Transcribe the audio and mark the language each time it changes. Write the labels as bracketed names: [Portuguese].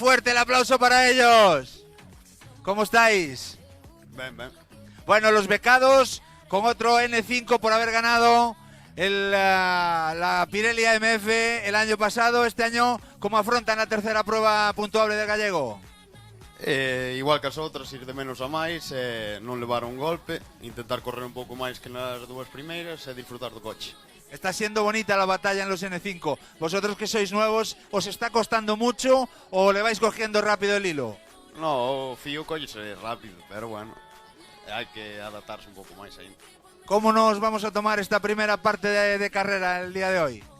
[Spanish] Fuerte el aplauso para ellos. ¿Cómo estáis? [Galician] Ben. [Spanish] Bueno, los becados con otro N5 por haber ganado la Pirelli AMF el año pasado. Este año, ¿cómo afrontan la tercera prueba puntuable del gallego? [Galician] Igual que as outras, ir de menos a máis, non levar un golpe, intentar correr un pouco máis que nas 2 primeiras e disfrutar do coche. [Spanish] Está siendo bonita la batalla en los N5. Vosotros que sois nuevos, ¿os está costando mucho o le vais cogiendo rápido el hilo? [Galician] No, o fío collese rápido, pero bueno, hai que adaptarse un pouco máis aí. [Spanish] ¿Cómo nos vamos a tomar esta primera parte de carrera el día de hoy?